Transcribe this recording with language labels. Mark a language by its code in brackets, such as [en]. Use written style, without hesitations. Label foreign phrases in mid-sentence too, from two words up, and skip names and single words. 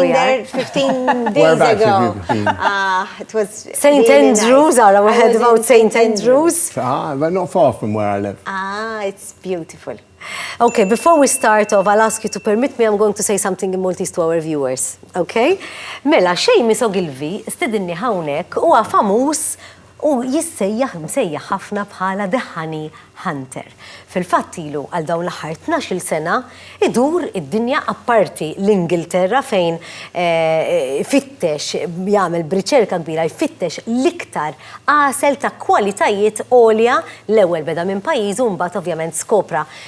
[en] been there are. 15 days Whereabouts ago. have you been? It was St. really Andrews, nice. are we I heard was about in St. Andrews? But not far from where I live. It's beautiful. Okay, before we start off, I'll ask you to permit me, I'm going to say something in Maltese to our viewers, okay? [mt] Mela, Shamus Ogilvy, stidinni hawnhekk huwa famuż u msejjaħ ħafna bħala The Honey Hunter. Fil-fatt ilu għal dawn l-aħħar 12 sena idur id-dinja apparti l-Ingilterra fejn fittex jagħmel b'riċerka kbira jfittex l-iktar għasel ta' kwalitajiet għolja l-ewwel beda minn pajjiżu mbagħad ovvjament skopra